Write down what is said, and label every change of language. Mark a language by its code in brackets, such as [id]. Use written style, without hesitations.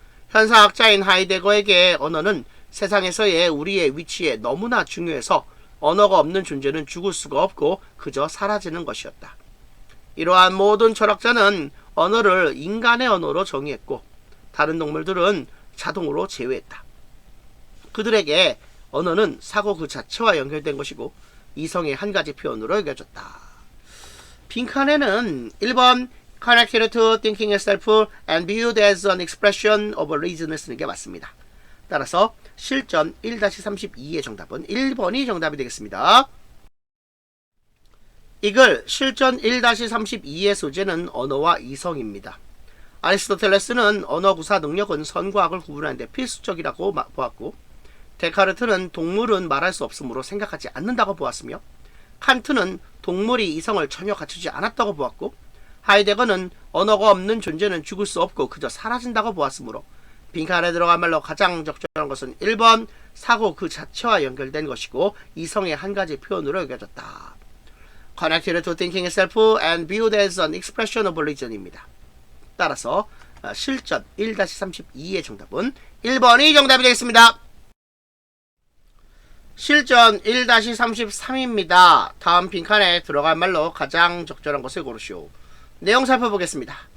[ko] 현상학자인 하이데거에게 언어는 세상에서의 우리의 위치에 너무나 중요해서 언어가 없는 존재는 죽을 수가 없고 그저 사라지는 것이었다. 이러한 모든 철학자는 언어를 인간의 언어로 정의했고 다른 동물들은 자동으로 제외했다. 그들에게 언어는 사고 그 자체와 연결된 것이고 이성의 한 가지 표현으로 여겨졌다. 빈칸에는 1번 [en] connected to thinking itself and viewed as an expression of reason [ko] 을 쓰는 게 맞습니다. 따라서 실전 1-32의 정답은 1번이 정답이 되겠습니다. 이글 실전 1-32의 소재는 언어와 이성입니다. 아리스토텔레스는 언어구사 능력은 선과 악을 구분하는 데 필수적이라고 보았고 데카르트는 동물은 말할 수 없으므로 생각하지 않는다고 보았으며 칸트는 동물이 이성을 전혀 갖추지 않았다고 보았고 하이데거는 언어가 없는 존재는 죽을 수 없고 그저 사라진다고 보았으므로 빈칸에 들어간 말로 가장 적절한 것은 1번 사고 그 자체와 연결된 것이고 이성의 한 가지 표현으로 여겨졌다. [en] Connected to thinking itself and viewed as an expression of reason입니다. [ko] 따라서 실전 1-32의 정답은 1번이 정답이 되겠습니다. 실전 1-33입니다. 다음 빈칸에 들어갈 말로 가장 적절한 것을 고르시오. 내용 살펴보겠습니다.